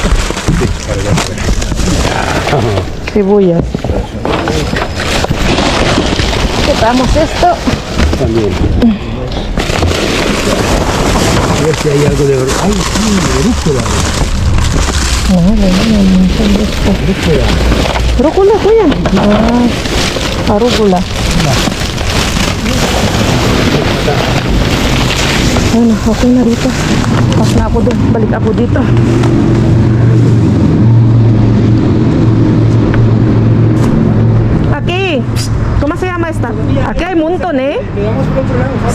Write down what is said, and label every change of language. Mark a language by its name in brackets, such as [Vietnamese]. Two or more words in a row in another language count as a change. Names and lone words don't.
[Spanish] Cebollas. Quitamos esto. También. A ver si hay algo de... ¡Ay, sí! De rúcula. Un montón de esto. Rúcula. Rúcula, [Filipino] kuya. Arugula. Ano, okay na dito. Pas na ako doon. Balik ako dito. [Spanish] Aquí. ¿Cómo se llama esta? Aquí hay un montón, ¿eh? ¿Quedamos por otro lado?